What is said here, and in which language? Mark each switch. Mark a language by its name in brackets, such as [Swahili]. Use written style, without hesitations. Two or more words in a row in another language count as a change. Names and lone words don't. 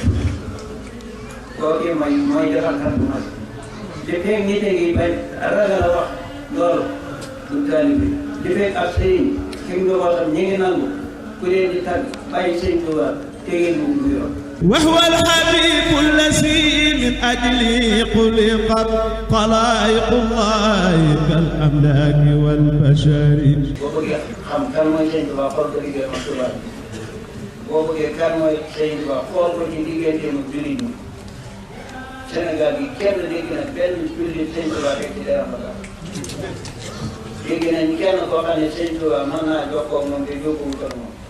[Wolof] kooku mooy defal kat bu mag di fekk nit yi bañ ragal a wax loolu du taalibe di fekk ab sëriñ ki mu njabootam ñi ngi nangu ku leen di tàgg bàyyi sëñ Tuubaa [Arabic] وهو الحبيب الذي من أجله خلقت خلائق الله كالأملاك والبشر [Wolof] boo bëggee xam kan mooy sëñ Tuubaa xool ko liggéey ak tubaab boo bëggee kan mooy sëñ Tuubaa xool ko ci digganteem ak jullit ñi Sénégal bi kenn dégg na benn jullit sëñ Tuubaa fekk ci dara mbaa dégg nañ kenn koo xam ne sëñ Tuubaa mën naa jokkoo ak moom te jokkoowut ak moom